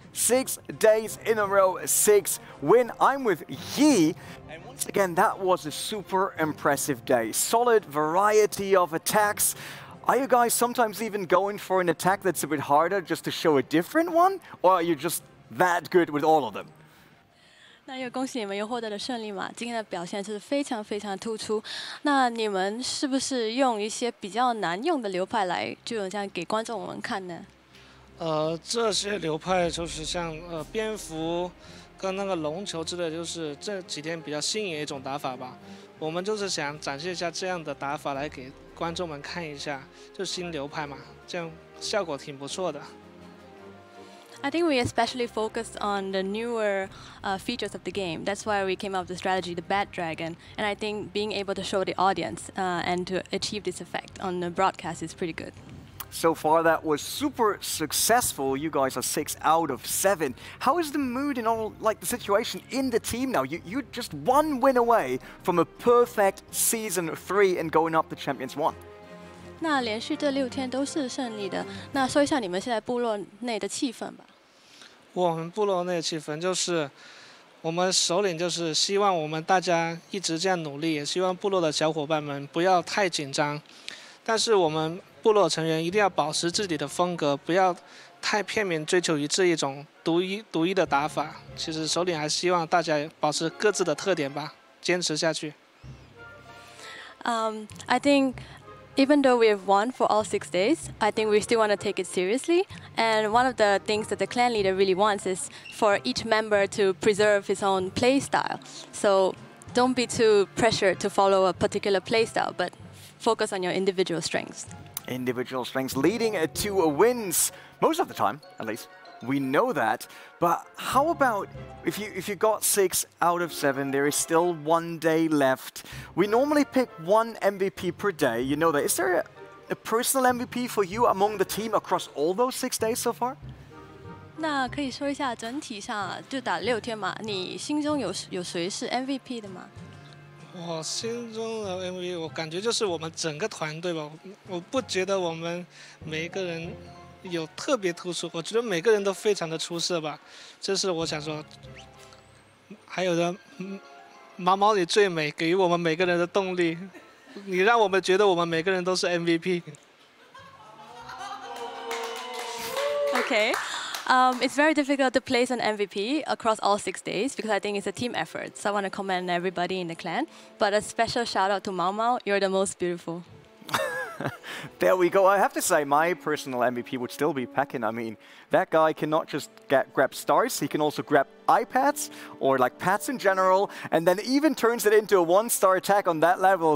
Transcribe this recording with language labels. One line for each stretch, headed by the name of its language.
English: 6 days in a row, 6 win. I'm with Yi. And once again, that was a super impressive day. Solid variety of attacks. Are you guys sometimes even going for an attack that's a bit harder just to show a different one? Or are you just that good with all of them?
Chinese: 那又恭喜你们又获得了胜利嘛！今天的表现就是非常非常突出。那你们是不是用一些比较难用的流派来，就有这样给观众们看呢？这些流派就是像蝙蝠跟那个龙球之类，就是这几天比较新颖的一种打法吧。我们就是想展现一下这样的打法来给观众们看一下，就新流派嘛，这样效果挺不错的。
English: I think we especially focused on the newer features of the game. That's why we came up with the strategy, the Bat Dragon. And I think being able to show the audience and to achieve this effect on the broadcast is pretty good. So far, that was super successful. You guys are 6 out of 7. How is the mood and all, like the situation in the team now? You're just 1 win away from a perfect Season 3 and going up to Champions 1.
Chinese: 那连续这6天都是胜利的。那说一下你们现在部落内的气氛吧。我们部落内的气氛就是，我们首领就是希望我们大家一直这样努力，也希望部落的小伙伴们不要太紧张。但是我们部落成员一定要保持自己的风格，不要太片面追求一种独一的打法。其实首领还希望大家保持各自的特点吧，坚持下去。
English: I think. Even though we have won for all 6 days, I think we still want to take it seriously. And one of the things that the clan leader really wants is for each member to preserve his own play style. So don't be too pressured to follow a particular play style, but focus on your individual strengths. Individual strengths leading to wins, most of the time, at least. We know that, but how about if you got 6 out of 7, there is still 1 day left. We normally pick 1 MVP per day, you know that. Is there a personal MVP for you among the team across all those 6 days so far?
Chinese: 那可以说一下整体上就打6天嘛，你心中有谁是 MVP 的吗？我心中的 MVP， 我感觉就是我们整个团队吧。我不觉得我们每一个人 有特别突出，我觉得每个人都非常的出色吧，这是我想说。还有的，毛毛你最美，给予我们每个人的动力，你让我们觉得我们每个人都是 MVP。
English: Okay. It's very difficult to place an MVP across all 6 days because I think it's a team effort. So I want to commend everybody in the clan. But a special shout out to Mao Mao. You're the most beautiful. There we go. I have to say, my personal MVP would still be Pekin. I mean, that guy cannot just grab stars. He can also grab iPads or like pads in general, and then even turns it into a 1-star attack on that level.